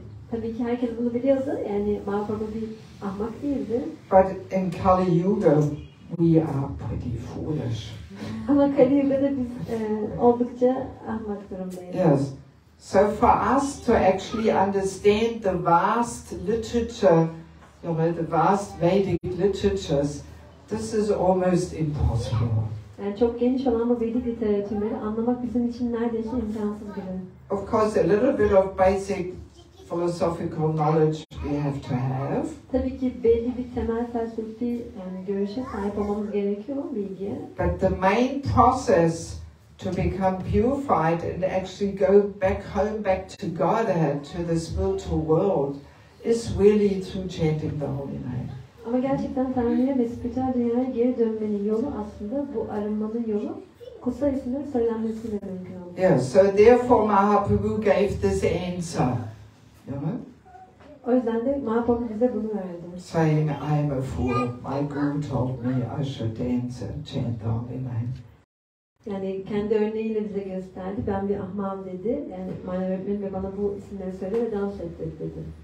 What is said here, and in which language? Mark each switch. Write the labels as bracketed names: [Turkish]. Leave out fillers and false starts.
[Turkish] Tabii ki herkes bunu biliyordu. Yani Mahaprabhu bir ahmak değildi. [English] But in Kali Yuga, we are pretty foolish. [Turkish] Ama Kali Yuga'da biz oldukça ahmak durumdayız. [English] Yes. So for us to actually understand the vast literature, you know, the vast Vedic literatures, this is almost impossible. [Turkish] Yani çok geniş olan bu Vedic literatürleri anlamak bizim için neredeyse imkansız gibi. [English] Of course, a little bit of basic philosophical knowledge we have to have. [Turkish] Tabii ki belli bir temel felsefi yani görüşe sahip olmamız gerekiyor, bilgiye. [English] But the main process to become purified and actually go back home, back to Godhead, to the spiritual world, is really through chanting the holy name. [Turkish] Ama gerçekten Tanrı'ya ve spiritüel dünyaya geri dönmenin yolu aslında bu arınmanın yolu kutsal isimlerin söylenmesiyle mümkün oldu. [English] Yeah, so therefore Mahaprabhu gave this answer, you know? [Turkish] O yüzden de Mahaprabhu bize bunu verdi. [English] Saying, I am a fool. My guru told me I should dance and chant the holy name. [Turkish] Yani kendi örneğiyle bize gösterdi. Ben bir ahmağım dedi. Yani manevi öğretmenim ve bana bu isimleri söyle ve dans et dedi.